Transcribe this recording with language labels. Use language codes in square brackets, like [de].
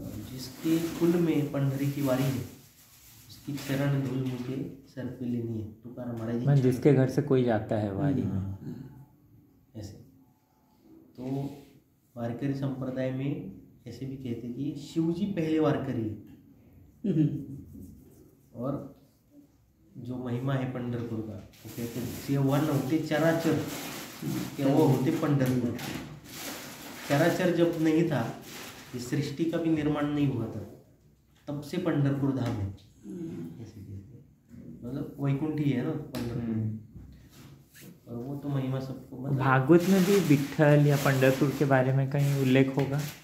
[hi] जिसके कुल में पंढरी की वारी है उसकी चरण धूल मुझे सर पे लेनी है. तुकाराम महाराज मतलब जिसके घर से कोई जाता है वारी में. ऐसे तो वारकरी संप्रदाय में ऐसे भी कहते कि शिव जी पहले वारकरी है. और जो महिमा है पंढरपूर का वो कहते [mr] जेव्हा नव्हते चराचर तेव्हा होते पंढरपूर. [hi] चराचर जब नहीं था इस सृष्टि का भी निर्माण नहीं हुआ था तब से पंढरपुर धाम है. ऐसे कहते हैं. मतलब वैकुंठी है ना पंढरपुर. और वो तो महिमा सबको मतलब भागवत में भी विट्ठल या पंढरपुर के बारे में कहीं उल्लेख होगा.